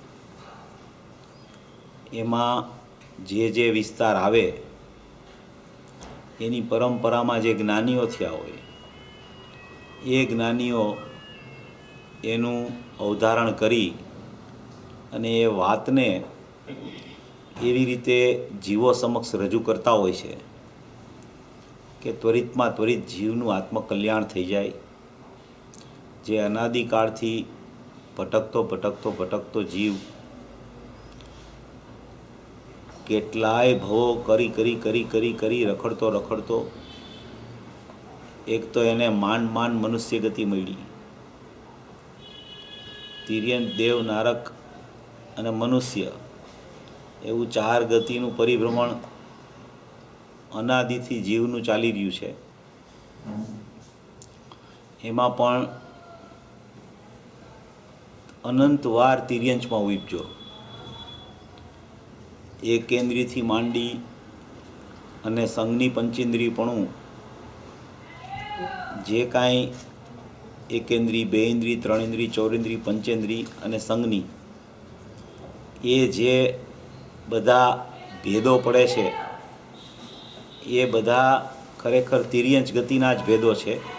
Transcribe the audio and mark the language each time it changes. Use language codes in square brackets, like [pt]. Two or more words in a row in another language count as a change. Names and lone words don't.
[gu] એમાં જે વિસ્તાર આવે એની પરંપરામાં જે જ્ઞાનીઓ થયા હોય એ જ્ઞાનીઓ એનું અવધારણ કરી અને એ વાતને એવી રીતે જીવો સમક્ષ રજૂ કરતા હોય છે કે ત્વરિતમાં ત્વરિત જીવનું આત્મકલ્યાણ થઈ જાય। જે અનાદિકાળથી ભટકતો ભટકતો ભટકતો જીવ કેટલાય ભવો કરી કરી કરી કરી કરી રખડતો રખડતો એક તો એને માંડ માંડ મનુષ્ય ગતિ મળી તિર્યન દેવ નારક અને મનુષ્ય એવં ચાર ગતિનું પરિભ્રમણ અનાદિથી જીવનું ચાલી રહ્યું છે એમાં પણ અનંતવાર તિર્યંચમાં ઉપજો. એકેન્દ્રીયથી માંડી અને સંઘની પંચેન્દ્રિયપણું જે કાંઈ એકેન્દ્રી, બે ઇન્દ્રી, ત્રણ ઇન્દ્રી, ચોરેન્દ્રી, પંચેન્દ્રી અને સંઘની એ જે બધા ભેદો પડે છે એ બધા ખરેખર તિર્યંચ ગતિના જ ભેદો છે.